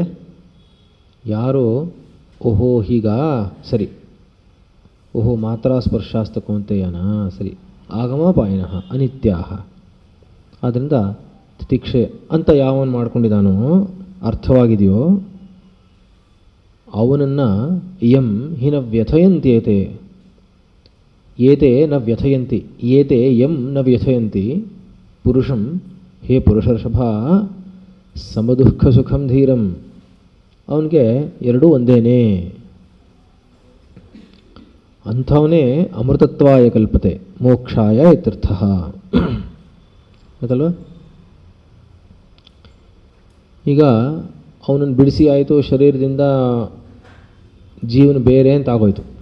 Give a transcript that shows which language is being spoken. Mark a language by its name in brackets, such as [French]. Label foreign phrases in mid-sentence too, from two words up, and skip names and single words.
[Kannada] ಯಾರು ಓಹೋ ಹೀಗಾ, ಸರಿ, ಓಹೋ [Sanskrit] ಮಾತ್ರ ಸ್ಪರ್ಶಾಸ್ತ ಕೌಂತೆಯನ, [Kannada] ಸರಿ, [Sanskrit] ಆಗಮಾಪಾಯಿನಃ ಅನಿತ್ಯಾಹ. [Kannada] ಆದ್ದರಿಂದ ತಿತಿಕ್ಷೆ ಅಂತ ಯಾವನು ಮಾಡ್ಕೊಂಡಿದ್ದಾನೋ, ಅರ್ಥವಾಗಿದೆಯೋ, ಅವನನ್ನು [Sanskrit] ಯಂ ಹಿನ ವ್ಯಥಯಂತ್ಯೇತೆ, ಏತೆ ನ ವ್ಯಥಯಂತಿ, ಏತೆ ಯಂ ನ ವ್ಯಥಯಂತಿ ಪುರುಷಂ, ಹೇ ಪುರುಷರ್ಷಭ, ಸಮದುಃಖ ಸುಖಂ ಧೀರಂ, [Kannada] ಅವನಿಗೆ ಎರಡೂ ಒಂದೇನೇ, ಅಂಥವನೇ [Sanskrit] ಅಮೃತತ್ವಾಯ ಕಲ್ಪತೆ ಮೋಕ್ಷಾಯ ಇತ್ಯರ್ಥ. [Kannada] ಗೊತ್ತಲ್ವ? ಈಗ ಅವನನ್ನು ಬಿಡಿಸಿ ಆಯಿತು, ಶರೀರದಿಂದ ಜೀವನ ಬೇರೆ ಅಂತ ಆಗೋಯ್ತು.